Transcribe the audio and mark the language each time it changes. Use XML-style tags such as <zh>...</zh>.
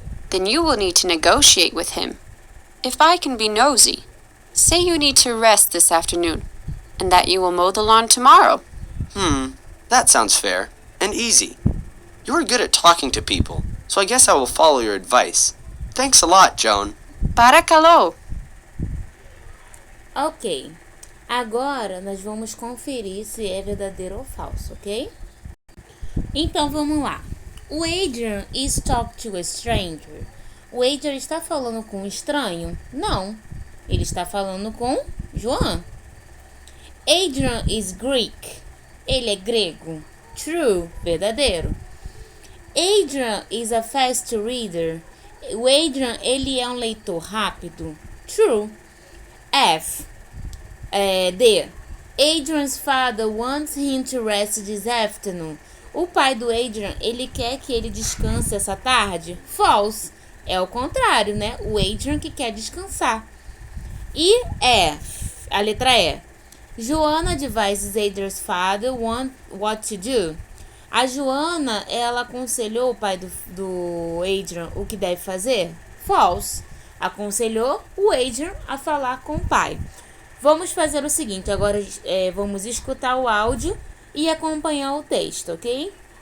<en>Then you will need to negotiate with him. If I can be nosy, say you need to rest this afternoon, and that you will mow the lawn tomorrow. That sounds fair and easy. You are good at talking to people, so I guess I will follow your advice. Thanks a lot, Joan.</en> <el>Paracalô! Ok.</el> <pt>Agora nós vamos conferir se é verdadeiro ou falso, ok? Então vamos lá. O</pt> <en>Adrian is talking to a stranger.</en> <pt>O Adrian está falando com um estranho? Não. Ele está falando com Joan.</pt> <en>Adrian is Greek.</en> <pt>Ele é grego.</pt> <en>True.</en> <pt>Verdadeiro.</pt> <en>Adrian is a fast reader.</en> <pt>O Adrian, ele é um leitor rápido.</pt> <en>True. D. Adrian's father wants him to rest this afternoon.</en> <pt>O pai do Adrian, ele quer que ele descanse essa tarde?</pt> <en>False.</en> <pt>É o contrário, né? O Adrian que quer descansar. E a letra E.</pt> <en>Joanna advises Adrian's father what to do.</en> <pt>A Joana, ela aconselhou o pai do Adrian o que deve fazer?</pt> <en>False.</en> <pt>Aconselhou o Adrian a falar com o pai. Vamos fazer o seguinte, agora vamos escutar o áudio e acompanhar o texto, ok?</pt>